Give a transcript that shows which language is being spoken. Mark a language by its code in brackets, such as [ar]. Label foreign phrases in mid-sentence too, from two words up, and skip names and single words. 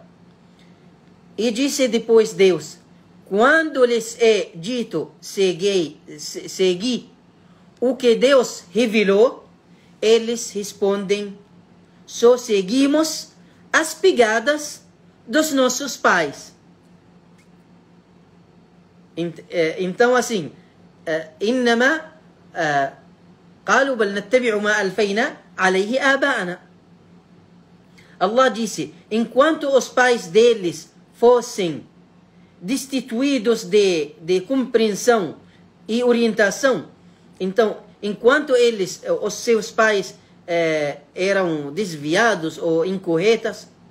[pt] E disse depois Deus: quando lhes é dito segui o que Deus revelou, eles respondem: só seguimos as pegadas dos nossos pais. Então assim, [ar] إنما قالوا بل نتبع ما ألفينا عليه آباءنا. [pt] Allah disse: enquanto os pais deles fossem destituídos de compreensão e orientação, então, enquanto os seus pais eram desviados ou incorretas,